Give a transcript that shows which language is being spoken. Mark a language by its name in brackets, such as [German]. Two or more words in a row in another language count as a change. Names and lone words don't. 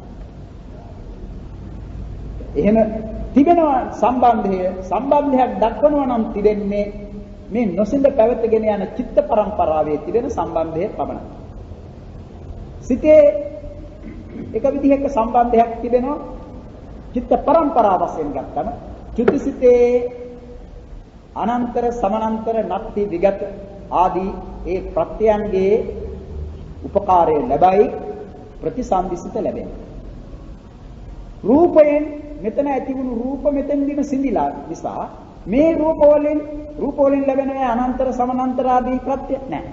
[Sinhala] එහෙම තිබෙනවා සම්බන්ධයක් දක්වනවා නම් තිබෙන්නේ මේ නොසිඳ පැවතගෙන යන චිත්ත පරම්පරාවේ තිබෙන සම්බන්ධය පමණයි. සිතේ එක විදිහක සම්බන්ධයක් තිබෙනවා චිත්ත පරම්පරාව වශයෙන් ගත්තම චුතිසිතේ අනන්තර සමානන්තර නත්ති විගත ආදී ඒ ප්‍රත්‍යයන්ගේ උපකාරය ලැබයි ප්‍රතිසන්දිසිත ලැබෙනවා. රූපයෙන් මෙතන ඇති වුණු රූප මෙතෙන්දිම සිඳිලා නිසා මේ රූප වලින් ලැබෙන අනන්තර සමානන්තර ආදී ප්‍රත්‍ය නැහැ.